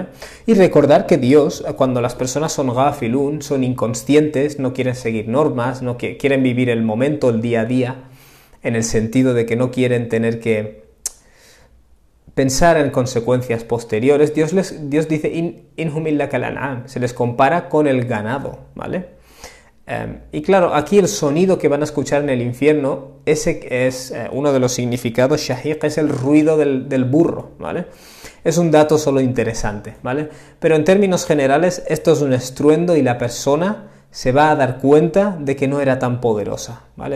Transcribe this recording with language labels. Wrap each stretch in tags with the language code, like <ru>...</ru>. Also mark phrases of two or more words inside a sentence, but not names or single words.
<es>Y recordar que Dios, cuando las personas son ghafilun, son inconscientes, no quieren seguir normas, no quieren vivir el momento, el día a día, en el sentido de que no quieren tener que pensar en consecuencias posteriores, Dios dice</es> <ar>إن هم إلا كالأنعام,</ar> <es>se les compara con el ganado, ¿vale? Y claro, aquí el sonido que van a escuchar en el infierno, ese es uno de los significados, shahiq, es el ruido del burro, ¿vale? Es un dato solo interesante, ¿vale? Pero en términos generales, esto es un estruendo y la persona se va a dar cuenta de que no era tan poderosa, ¿vale?</es>